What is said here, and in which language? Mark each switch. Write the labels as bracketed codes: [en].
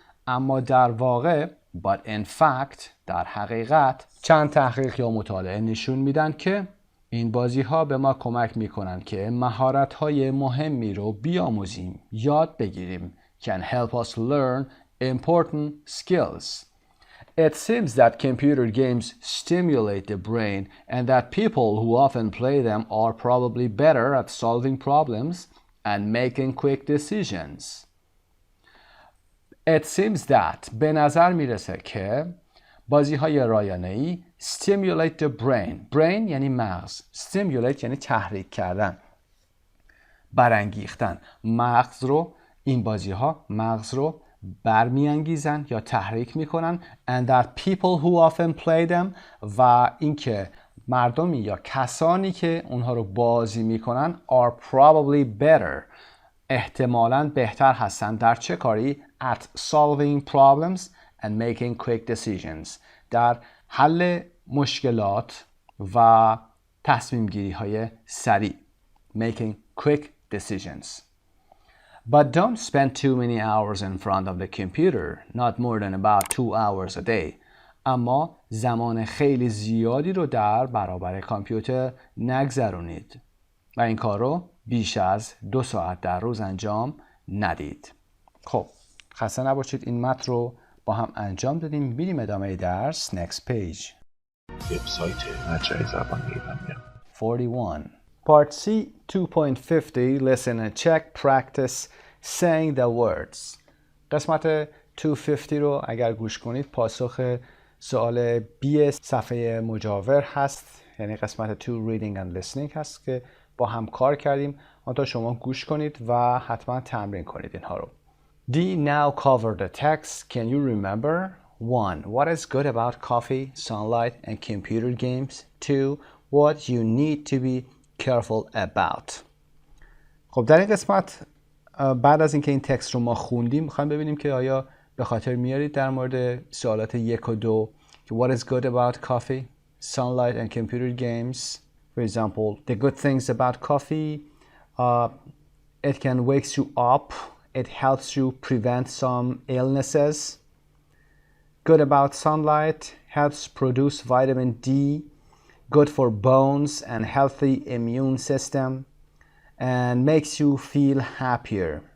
[fa] اما در واقع [en] but in fact [fa] در حقیقت چند تحقیق یا مطالعه نشون میدن که این بازی ها به ما کمک میکنن که مهارت های مهمی رو بیاموزیم یاد بگیریم [en] can help us learn important skills. It seems that computer games stimulate the brain and that people who often play them are probably better at solving problems and making quick decisions. It seems that [fa] به نظر میرسه که بازی های رایانه‌ای [en] stimulate the brain. [fa] brain یعنی مغز. stimulate یعنی تحریک کردن، برانگیختن. این بازی ها مغز رو برمیانگیزن یا تحریک میکنن. [en] and that people who often play them [fa] و اینکه مردمی یا کسانی که اونها رو بازی میکنن [en] are probably better [fa] احتمالاً بهتر هستن در چه کاری؟ [en] at solving problems and making quick decisions [fa] در حل مشکلات و تصمیم گیری های سریع [en] making quick decisions. But don't spend too many hours in front of the computer, not more than about 2 hours a day. [fa] اما زمان خیلی زیادی رو در برابر کامپیوتر نگذرونید و این کار رو بیش از 2 ساعت در روز انجام ندید. خب خسته نباشید، این متن رو با هم انجام دادیم. میریم ادامه درس. [en] Next page. [fa] وبسایت مجموعه زبان ایرانی. 41. [en] Part C 2.50 Listen and check practice saying the words. [fa] قسمت 250 رو اگر گوش کنید پاسخ سوال B صفحه مجاور هست، یعنی قسمت 2 [en] reading and listening [fa] هست که با هم کار کردیم. تا شما گوش کنید و حتما تمرین کنید اینها رو. [en] D. Now cover the text. Can you remember? 1. What is good about coffee, sunlight, and computer games? 2. What you need to be careful about. [fa] خب در این قسمت بعد از اینکه این تکست رو ما خوندیم میخوایم ببینیم که آیا به خاطر میارید در مورد سوالات 1 و 2 [en] What is good about coffee, sunlight, and computer games? For example, the good things about coffee, it can wake you up. It helps you prevent some illnesses. Good about sunlight, helps produce vitamin D, good for bones and healthy immune system, and makes you feel happier.